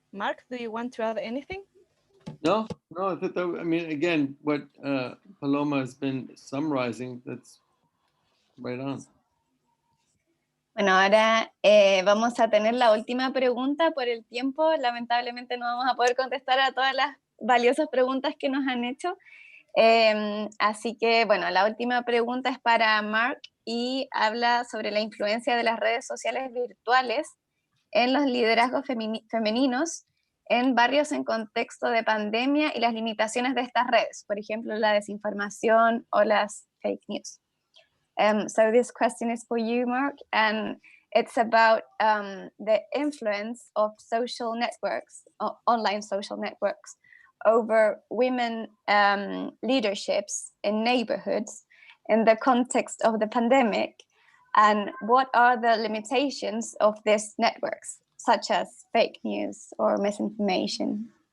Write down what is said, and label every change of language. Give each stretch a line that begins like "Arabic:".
English: Mark, do you want to add anything? No, I mean, again, what Paloma has been summarizing, that's right on.
Spanish: Bueno, ahora vamos a tener la última pregunta por el tiempo. Lamentablemente no vamos a poder contestar a todas las valiosas preguntas que nos han hecho. Así que, bueno, la última pregunta es para Mark y habla sobre la influencia de las redes sociales virtuales en los liderazgos femeninos en barrios en contexto de pandemia y las limitaciones de estas redes, por ejemplo, la desinformación o las fake news.
English: So this question is for you, Mark, and it's about the influence of social networks, online social networks, over women leaderships in neighborhoods in the context of the pandemic, and what are the limitations of these networks, such as fake news or misinformation?